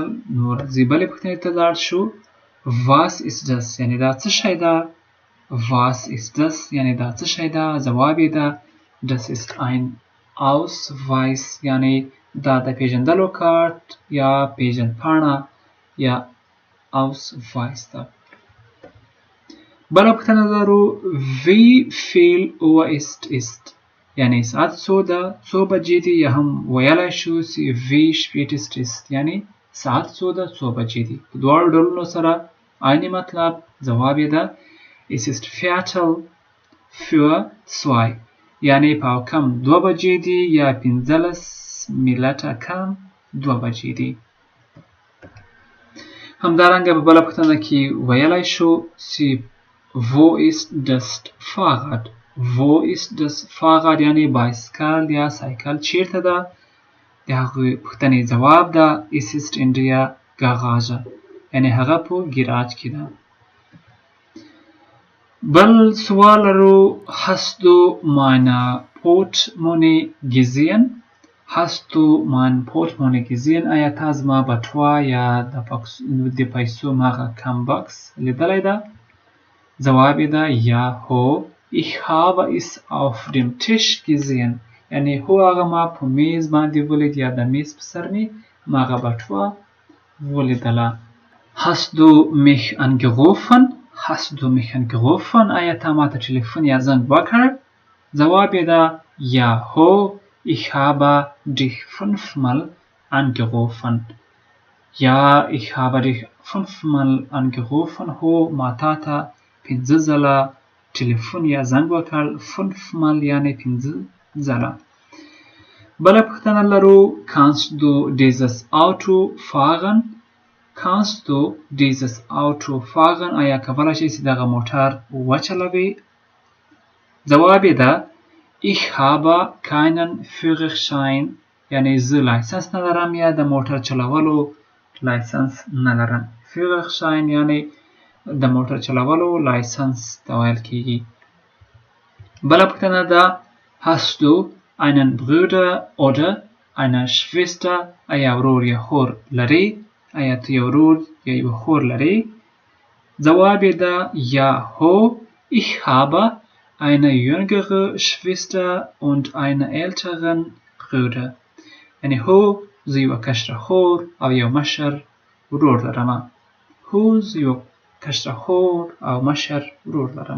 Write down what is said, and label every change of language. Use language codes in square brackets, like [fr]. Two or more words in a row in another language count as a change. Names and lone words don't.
[ps] نو راځئ بلې پوښتنې ته لاړ شو [de] was ist das [ps] یعنی دا څه شی ده؟ [de] was ist das [ps] یعنی دا څه شی ده؟ ځواب یې ده [de] das ist ein Ausweis [ps] یعنی دا د پیژندلو کارت یا پیژندپاڼه یا Ausweis ده. بله پوښتنه لرو [de] wie viel Uhr ist [ps] یعنی ساعت څو ده، څو بجې دي، یا هم ویلی شو چې [de] wie spät ist [ps] یعنی ساعت څو ده، څو بجې دي. په دواړو ډولونو سره عین مطلب. ځواب یې ده [de] es ist Viertel für 2 [ps] یعنی پاو کم 2 بجې دي یا 15 منټه کم 2 بجې دي. همدارنګه په بله پوښتنه کې ویلی شو چې [de] wo ist das Fahrrad؟ wo ist das Fahrrad [ps] یعنی بایسکل یا سایکل چیرته ده؟ د هغې پوښتنې جواب ده [de] es ist in der Garage [ps] یعنی هغه په ګراج کې ده. بل سوال لرو [de] hast du meine Portemonnaie gesehen؟ hast du mein Portemonnaie gesehen؟ [ps] آیا تا زما بټوه یا د پیسو مغه کم بکس لیدلی ده؟ جواب یې ده ja ho [de] ich habe es auf dem Tisch gesehen [ps] یعنی هو هغه ما په میز باندې ولید یا د میز په سر مې مغه بټوه ولیدله. [de] hast du mich angerufen؟ hast du mich angerufen؟ [ps] آیا تا ما ته ټلیفون یا زنګ وکړ؟ جواب یې ده [de] ja ho ich habe dich 5-mal angerufen. ja ich habe dich 5-mal angerufen [ps] هو ما تا ته 5 ځله ټلیفون یا زنګ وکړ. 5-mal یعنی 5 ځله. بله پوښتنه لرو [de] kannst du dieses Auto fahren؟ kannst du dieses Auto fahren؟ [ps] آیا کولی شئ چې دغه موټر وچلوئ؟ جواب یې ده [de] ich habe keinen Führerschein [ps] یعنی زه لایسنس نه لرم یا د موټر چلولو لایسنس نه لرم. Führerschein یعنی د موټر چلولو لایسنس ته ویل کیږي. بله پوښتنه ده [de] hast du einen Bruder oder eine Schwester؟ [ps] آیا ورور یا خور لري؟ آیا ته یو ورور یا یو خور لري؟ جواب یې ده ja ho [de] ich habe eine jüngere Schwester und einen älteren Bruder [ps] یعنی هو زه یوه کشره خور او یو مشر ورور لرم. هو زه یو کشره خور او مشر ورور لرم.